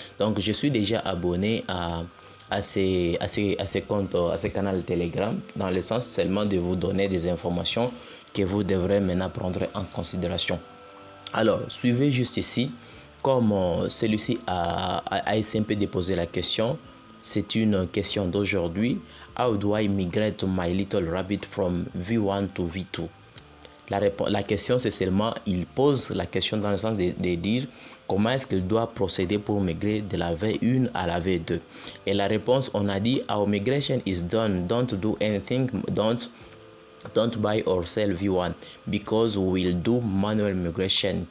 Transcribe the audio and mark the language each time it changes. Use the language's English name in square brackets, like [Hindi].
[French] Donc je suis déjà abonné à ces comptes, à ces canaux Telegram, dans le sens seulement de vous donner des informations que vous devrez maintenant prendre en considération. Alors, suivez juste ici, comme celui-ci a essayé un peu de poser la question. C'est une question d'aujourd'hui. [English] How do I migrate my little rabbit from V1 to V2? [French] La question, c'est seulement, il pose la question dans le sens de dire comment est-ce qu'il doit procéder pour migrer de la V1 à la V2. Et la réponse, on a dit, [English] our migration is done. Don't do anything. Don't buy or sell V1 because we will do manual migration.